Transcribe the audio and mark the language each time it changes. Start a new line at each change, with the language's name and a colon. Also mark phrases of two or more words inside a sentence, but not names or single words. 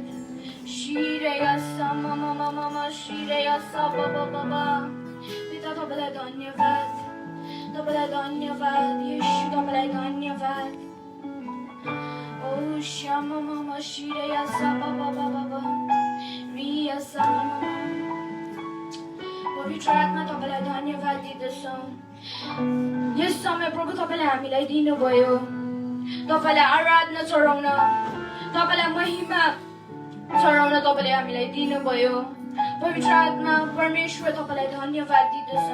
Nepali: Shireya Sama Mama Mama Shireya Saba Baba. पिता तपाईंले धन्यवाद। तपाईंले धन्यवाद. येशू तपाईंले धन्यवाद. Oh Shama Mama Shireya Saba Baba. Riya Sama. पवित्र आत्मा तपाईलाई धन्यवाद दिँदछौँ। यस समय प्रभु तपाईले हामीलाई दिनुभयो। तपाईलाई आराधना चढाउन, तपाईलाई महिमा चढाउन तपाईले हामीलाई दिनुभयो। पवित्र आत्मा परमेश्वर तपाईलाई धन्यवाद दिँदछ।